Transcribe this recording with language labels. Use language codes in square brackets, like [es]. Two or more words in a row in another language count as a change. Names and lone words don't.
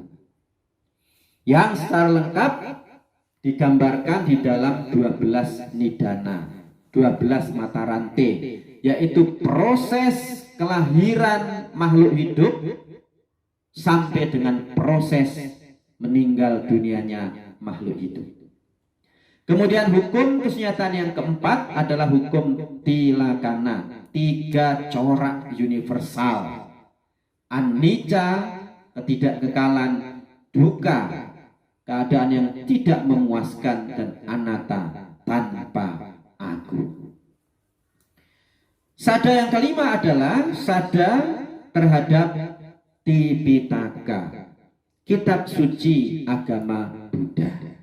[id] Yang secara lengkap digambarkan di dalam 12 nidana, 12 mata rantai, yaitu proses kelahiran makhluk hidup sampai dengan proses meninggal dunianya makhluk hidup. Kemudian hukum kesunyataan yang keempat adalah hukum tilakana, 3 corak universal: anicca, ketidakkekalan; dukkha, keadaan yang tidak memuaskan; dan anatta, tanpa aku. Sada yang kelima adalah sada terhadap Tipitaka, kitab suci agama Buddha.